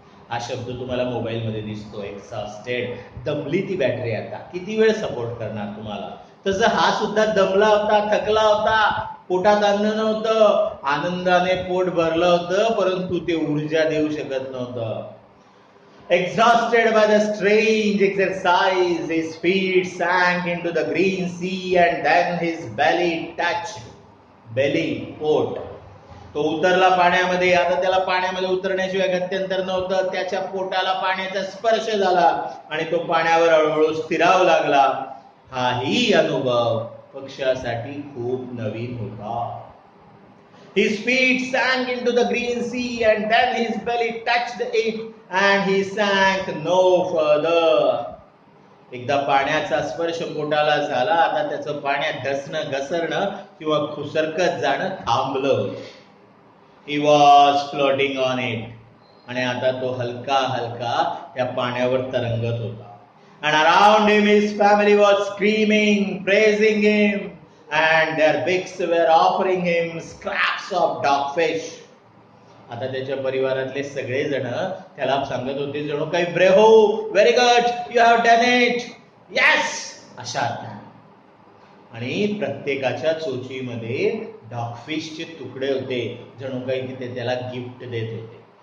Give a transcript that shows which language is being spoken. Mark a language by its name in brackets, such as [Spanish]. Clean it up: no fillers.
[Marathi] हा शब्द तुम्हाला मोबाईल मध्ये दिसतो, एक्झॉस्टेड. दमली ती बॅटरी. आता किती वेळ सपोर्ट करणार तुम्हाला. तसं हा सुद्धा दमला होता, थकला होता. पोटात अन्न नव्हतं, आनंदाने पोट भरलं होतं, परंतु ते ऊर्जा देऊ शकत नव्हतं. [English] Exhausted by the strange exercise, his feet sank into the green sea and then his belly touched. [Marathi] Belly, पोट. तो उतरला पाण्यामध्ये. आता त्याला पाण्यामध्ये उतरण्याशिवाय गत्यंतर नव्हतं. त्याच्या पोटाला पाण्याचा स्पर्श झाला आणि तो पाण्यावर हळूहळू स्थिरावू लागला. हाही अनुभव पक्षासाठी खूप नवीन होता. [English] His feet sank into the green sea and then his belly touched it and he sank no further. [Marathi] एकदा पाण्याचा स्पर्श पोटाला झाला, आता त्याचं पाण्यात धसणं, घसरणं किंवा खुसरकत जाणं थांबलं. [English] He was floating on it. [Marathi] आणि आता तो हलका हलका त्या पाण्यावर तरंगत होता. [English] And around him his family was screaming, praising him, and their beaks were offering him scraps of dogfish. [Marathi] आता त्याच्या परिवारातले सगळे जण त्याला सांगत होते, जणू काही ब्रेहो, [English] very good, you have done it, [Marathi] yes, अशा. आणि प्रत्येकाच्या चोचीमध्ये डॉगफिशचे तुकडे होते, जणू काही की ते त्याला गिफ्ट देत होते.